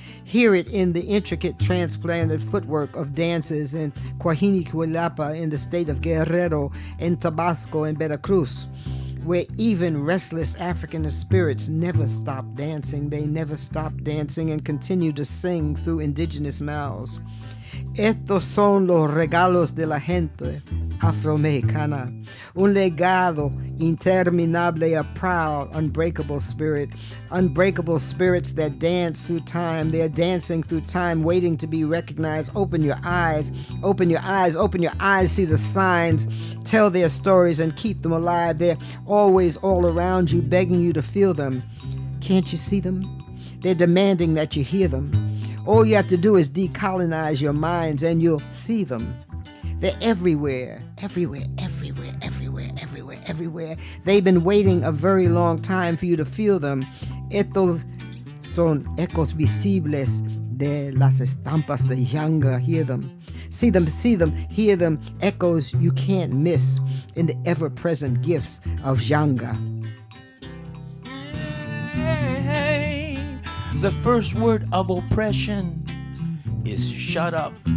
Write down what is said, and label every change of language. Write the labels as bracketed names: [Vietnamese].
[English] Hear it in the intricate transplanted footwork of dancers in Coahuila in the state of Guerrero, in Tabasco and Veracruz, where even restless African spirits never stop dancing. They never stop dancing and continue to sing through indigenous mouths. [Spanish] Estos son los regalos de la gente afro-mexicana. [English] Un legado interminable, a proud, unbreakable spirit. Unbreakable spirits that dance through time. They are dancing through time, waiting to be recognized. Open your eyes, open your eyes, open your eyes, see the signs. Tell their stories and keep them alive. They're always all around you, begging you to feel them. Can't you see them? They're demanding that you hear them. All you have to do is decolonize your minds and you'll see them. They're everywhere, everywhere, everywhere, everywhere, everywhere, everywhere. They've been waiting a very long time for you to feel them. [Spanish] Estos son ecos visibles de las estampas de Yanga. [English] Hear them. See them, hear them. Echoes you can't miss in the ever-present gifts of Yanga. Hey, the first word of oppression is shut up.